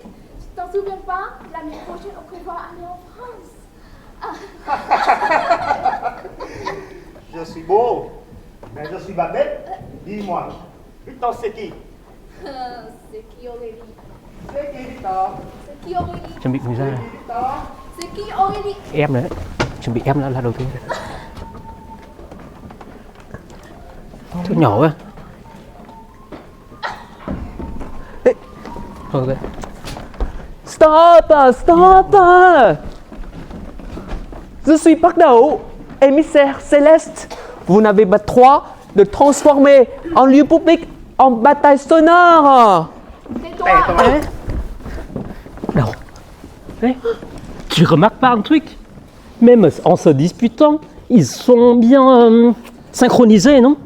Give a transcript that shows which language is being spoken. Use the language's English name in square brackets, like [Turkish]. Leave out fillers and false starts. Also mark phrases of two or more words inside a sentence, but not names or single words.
[French] Tu t'en souviens pas? L'année prochaine, on prévoit aller en France. Je suis beau, mais je suis pas bête. Dis-moi, Victor, c'est qui? C'est qui Aurélie? C'est qui Victor? C'est qui Aurélie? [Vietnamese] Chuẩn bị người ra. [French] Victor? C'est qui Aurélie? [Vietnamese] Em đấy. Chuẩn bị em là đầu tiên. Chút nhỏ quá. [French] Stop, stop. Je suis [Vietnamese] bắt đầu, [French] émissaire céleste. Vous n'avez pas le droit de transformer un lieu public en bataille sonore. Hein? Non. Hein? Tu remarques pas un truc? Même en se disputant, ils sont bien synchronisés, non?